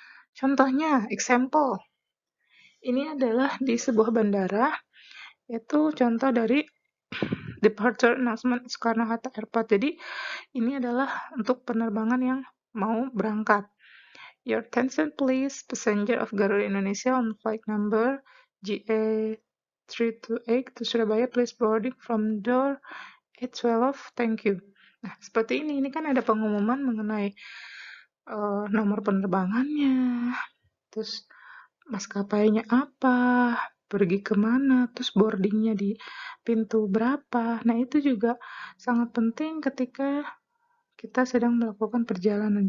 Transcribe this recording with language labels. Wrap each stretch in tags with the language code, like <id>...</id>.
<id>Contohnya, example, ini adalah di sebuah bandara, yaitu contoh dari departure announcement Soekarno-Hatta Airport. Jadi ini adalah untuk penerbangan yang mau berangkat.</id> <en>Your attention please, passenger of Garuda Indonesia on flight number GA328 to Surabaya, please boarding from door 812, thank you.</en> <id>Nah, seperti ini kan ada pengumuman mengenai nomor penerbangannya, terus maskapainya apa, pergi kemana, terus boardingnya di pintu berapa. Nah, itu juga sangat penting ketika kita sedang melakukan perjalanan.</id>